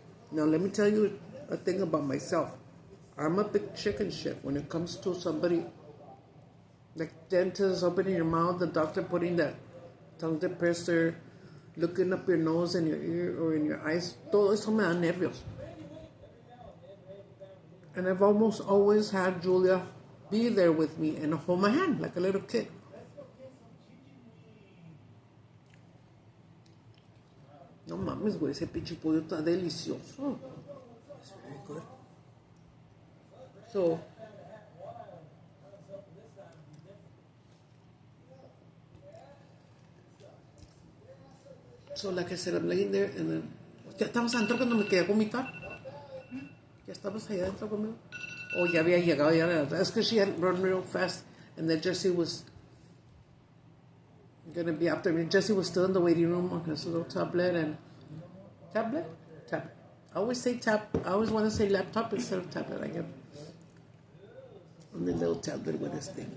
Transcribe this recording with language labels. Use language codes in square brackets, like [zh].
[en] Now let me tell you a thing about myself. I'm a big chicken shit when it comes to somebody like dentist opening your mouth, the doctor putting that tongue depressor, looking up your nose and your ear or in your eyes. [es] Todo eso me da nervios. [en] And I've almost always had Julia be there with me and hold my hand like a little kid. [es] No mames, güey, ese pinche pollo está delicioso. [en] It's very good. So like I said, I'm laying there and then... [es] ¿Ya estabas adentro cuando me quedé a vomitar? ¿Ya estabas allá adentro conmigo? Oh, ya había llegado ya. [en] That's because she had run real fast and then Jesse was gonna be after me. Jesse was still in the waiting room on his little tablet and... Tablet? Tablet. I always say I always want to say laptop instead of tablet. I get on the little tablet with his thing.